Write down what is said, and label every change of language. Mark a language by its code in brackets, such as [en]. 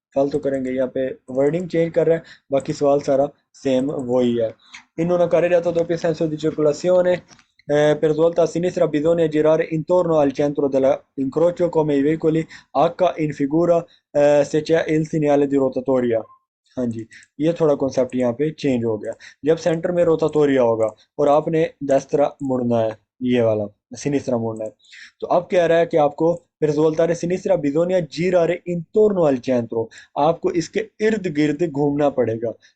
[hi] फालतू करेंगे, यहाँ पे वर्डिंग चेंज कर रहा है, बाकी सवाल सारा सेम वही है। [it] in una carreggiata a doppio senso di circolazione per svolta a sinistra bisogna girare intorno al centro dell'incrocio come i veicoli H in figura se c'è il segnale di rotatoria। [hi] हाँ जी, ये थोड़ा concept यहाँ पे change हो गया। जब centre में रोटाटोरिया होगा और आपने दस्त्रा मुड़ना है, ये वाला सिनिस्tra मुड़ना है, तो अब कह रहा है कि आपको [it] per svoltare a sinistra bisogna girare intorno al centro, [hi] आपको इसके इर्द गिर्द घूमना पड़ेगा।